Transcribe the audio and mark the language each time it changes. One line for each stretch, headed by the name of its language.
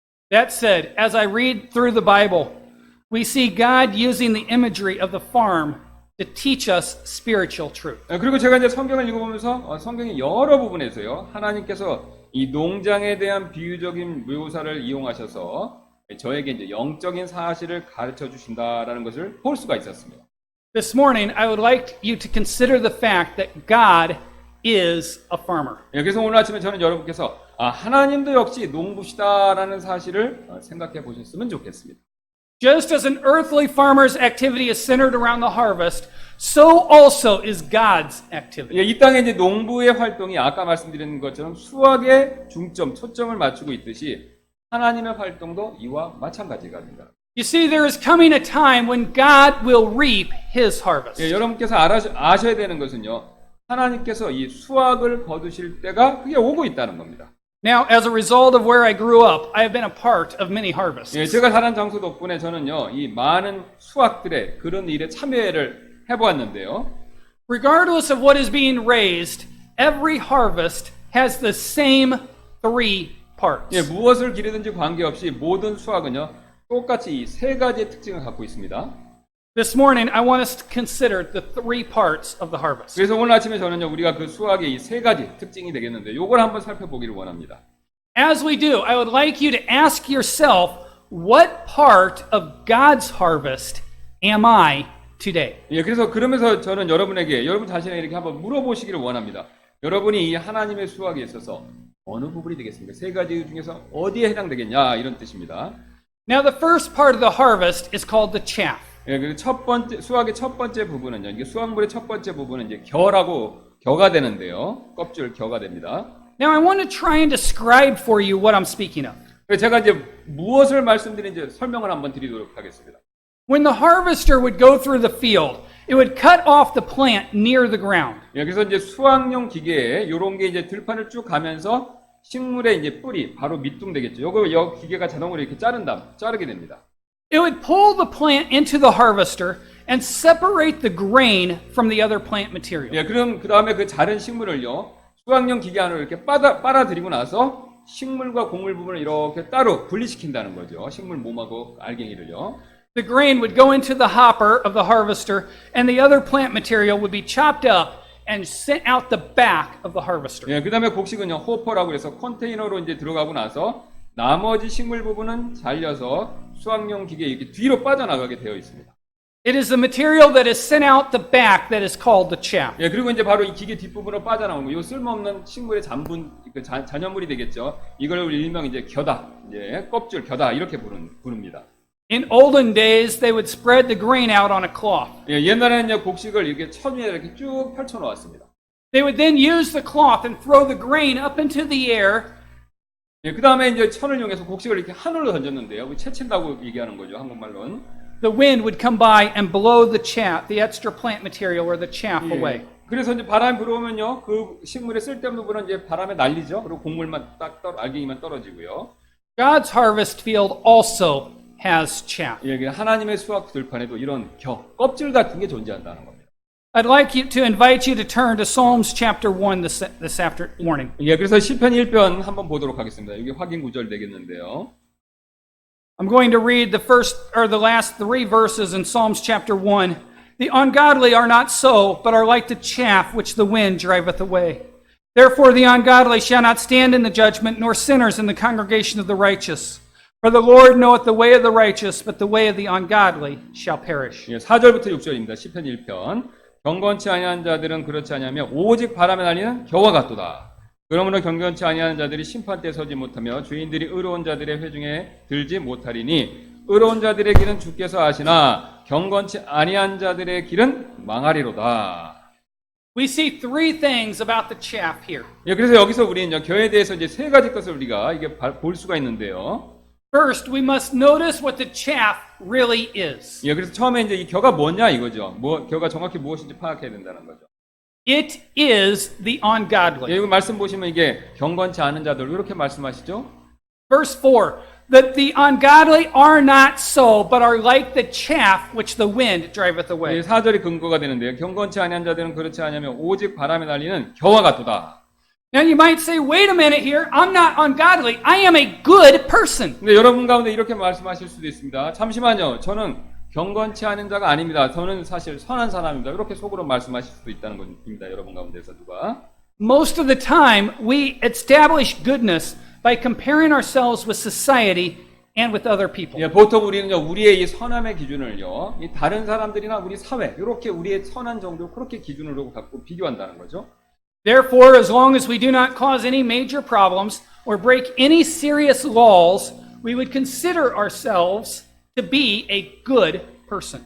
English: That said, as I read through the Bible, we see God using the imagery of the farm to teach us spiritual truth.
Korean: 예, 그리고 제가 이제 성경을 읽어보면서 성경의 여러 부분에서요, 하나님께서 이 농장에 대한 비유적인 묘사를 이용하셔서 저에게 이제 영적인 사실을 가르쳐 주신다라는 것을 볼 수가 있었습니다.
English: This morning, I would like you to consider the fact that God is a farmer.
Korean: 예, 그래서 오늘 아침에 저는 여러분께서 하나님도 역시 농부시다라는 사실을 생각해 보셨으면 좋겠습니다.
English: Just as an earthly farmer's activity is centered around the harvest, so also is God's activity.
Korean: 예, 이 땅에 이제 농부의 활동이 아까 말씀드린 것처럼 수확에 초점을 맞추고 있듯이 하나님의 활동도 이와 마찬가지가 된다.
English: You see, there is coming a time when God will reap his harvest.
Korean: 예, 여러분께서 아셔야 되는 것은요. 하나님께서 이 수확을 거두실 때가 그게 오고 있다는 겁니다.
English: Now, as a result of where I grew up, I have been a part of many harvests.
Korean: 예, 제가 자란 장소 덕분에 저는요. 이 많은 수확들의 그런 일에 참여를 해보았는데요.
English: Regardless of what is being raised, every harvest has the same three parts.
Korean: 예, 무엇을 기르든지 관계없이 모든 수확은요. 똑같이 이 세 가지의 특징을 갖고 있습니다.
English: This morning, I want us to consider the three parts of the harvest.
Korean: 그래서 오늘 아침에 저는요. 우리가 그 수확의 이 세 가지 특징이 되겠는데 요걸 한번 살펴보기를 원합니다.
English: As we do, I would like you to ask yourself, what part of God's harvest am I today?
Korean: 예, 그러면서 저는 여러분에게 여러분 자신에게 이렇게 한번 물어보시기를 원합니다. 여러분이 이 하나님의 수확에 있어서 어느 부분이 되겠습니까? 세 가지 중에서 어디에 해당되겠냐 이런 뜻입니다.
English: Now, the first part of the harvest is called the chaff.
Korean: 예, 그 첫 번째 수확의 첫 번째 부분은요. 이게 수확물의 첫 번째 부분은 이제 겨가 되는데요. 껍질 겨가 됩니다.
English: Now, I want to try and describe for you what I'm speaking of.
Korean: 그래서 제가 이제 무엇을 말씀드리는지 설명을 한번 드리도록 하겠습니다.
English: When the harvester would go through the field, it would cut off the plant near the ground.
Korean: 예, 그래서 이제 수확용 기계에 이런 게 이제 들판을 쭉 가면서 식물의 이제 뿌리 바로 밑둥 되겠죠. 요 기계가 자동으로 이렇게 자르게 됩니다.
English: It would pull the plant into the harvester and separate the grain from the other plant material.
Korean: 예, 그럼 그 다음에 그 자른 식물을요 수확용 기계 안으로 이렇게 빨아들이고 나서 식물과 곡물 부분을 이렇게 따로 분리시킨다는 거죠. 식물 몸하고 알갱이를요.
English: The grain would go into the hopper of the harvester, and the other plant material would be chopped up and sent out the back of the harvester.
Korean: 예, 그 다음에 곡식은요 호퍼라고 해서 컨테이너로 이제 들어가고 나서 나머지 식물 부분은 잘려서 수확용 기계에 이렇게 뒤로 빠져나가게 되어 있습니다. It is the material that is sent out the back that is called the chaff. 예, 그리고 이제 바로 이 기계 뒷부분으로 빠져나오는 거, 이 쓸모없는 식물의 잔여물이 되겠죠. 이걸 일명 이제 겨다, 이제 껍질 겨다 이렇게 부릅니다.
English: In olden days, they would spread the grain out on a cloth.
Korean: 예, 옛날에는 곡식을 이렇게 천 위에 이렇게 쭉 펼쳐 놓았습니다.
English: They would then use the cloth and throw the grain up into the air.
Korean: 예, 그 다음에 이제 천을 이용해서 곡식을 이렇게 하늘로 던졌는데요. 채친다고 얘기하는 거죠, 한국말로는.
English: The wind would come by and blow the chaff, the extra plant material or the chaff 예, away.
Korean: 그래서 이제 바람이 불어오면요, 그 식물의 쓸데없는 부분은 이제 바람에 날리죠. 그리고 곡물만 알갱이만 떨어지고요.
English: God's harvest field also has chaff.
Korean: 예, 하나님의 수확 들판에도 이런 껍질 같은 게 존재한다는 겁니다.
English: I'd like you to invite you to turn to Psalms chapter 1 this morning.
Korean: 예, 그래서 시편 1편 한번 보도록 하겠습니다. 여기 확인 구절 되겠는데요.
English: I'm going to read the last three verses in Psalms chapter 1. The ungodly are not so, but are like the chaff which the wind driveth away. Therefore the ungodly shall not stand in the judgment, nor sinners in the congregation of the righteous. For the Lord knoweth the way of the righteous, but the way of the ungodly shall perish.
Korean: 예, 4절부터 6절입니다. 시편 1편. 경건치 아니한 자들은 그렇지 아니하며 오직 바람에 날리는 겨와 같도다. 그러므로 경건치 아니한 자들이 심판대에 서지 못하며 죄인들이 의로운 자들의 회중에 들지 못하리니 의로운 자들의 길은 주께서 아시나 경건치 아니한 자들의 길은 망하리로다.
English: We see three things about the chaff here.
Korean: 예, 그래서 여기서 우리는 겨에 대해서 이제 세 가지 것을 우리가 이게 볼 수가 있는데요.
English: First, we must notice what the chaff really is.
Korean: 예, 그래서 처음에 이제 이 겨가 뭐냐 이거죠. 겨가 정확히 무엇인지 파악해야 된다는 거죠.
English: It is the ungodly.
Korean: 예, 이거 말씀 보시면 이게 경건치 않은 자들 이렇게 말씀하시죠.
English: Verse 4, that the ungodly are not so, but are like the chaff which the wind driveth away.
Korean: 예, 4절이 근거가 되는데요. 경건치 아니한 자들은 그렇지 않으면 오직 바람에 날리는 겨와 같도다.
English: Now you might say, wait a minute here, I'm not ungodly, I am a good person.
Korean: 근데 여러분 가운데 이렇게 말씀하실 수도 있습니다. 잠시만요. 저는 경건치 않은 자가 아닙니다. 저는 사실 선한 사람입니다. 이렇게 속으로 말씀하실 수도 있다는 겁니다. 여러분 가운데서 누가.
English: Most of the time, we establish goodness by comparing ourselves with society and with other people.
Korean: 예, 보통 우리는요, 우리의 이 선함의 기준을요, 이 다른 사람들이나 우리 사회, 이렇게 우리의 선한 정도 그렇게 기준으로 갖고 비교한다는 거죠.
English: Therefore, as long as we do not cause any major problems or break any serious laws, we would consider ourselves to be a good person.